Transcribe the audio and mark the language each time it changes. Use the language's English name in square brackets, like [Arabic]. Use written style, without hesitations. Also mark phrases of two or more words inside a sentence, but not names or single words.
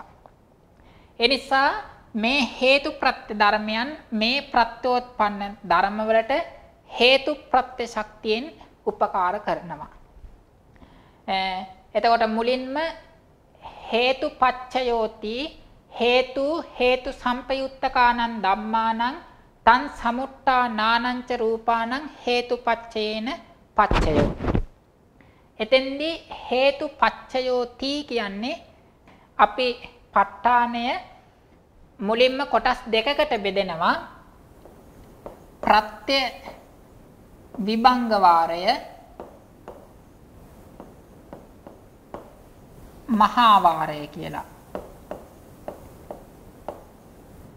[Sinhala] ඒ නිසා මේ හේතු ප්‍රත්‍ය ධර්මයන් මේ ප්‍රත්‍යෝත්පන්න ධර්මවලට හේතු ප්‍රත්‍ය ශක්තියෙන් උපකාර කරනවා. එතකොට මුලින්ම [Pali] හේතුපච්චයෝති, හේතු සම්පයුත්තකානං ධම්මානං තං සමුට්ඨා නානංච රූපානං හේතුපච්චයේන පච්චයෝ. [Sinhala] එතෙන්දී හේතුපච්චයෝති කියන්නේ අපි ප ဋ ාණය මුලින්ම කොටස් දෙකකට බෙදෙනවා. ප්‍රත්‍ය විභංග වාරය, මහා වාරය කියලා.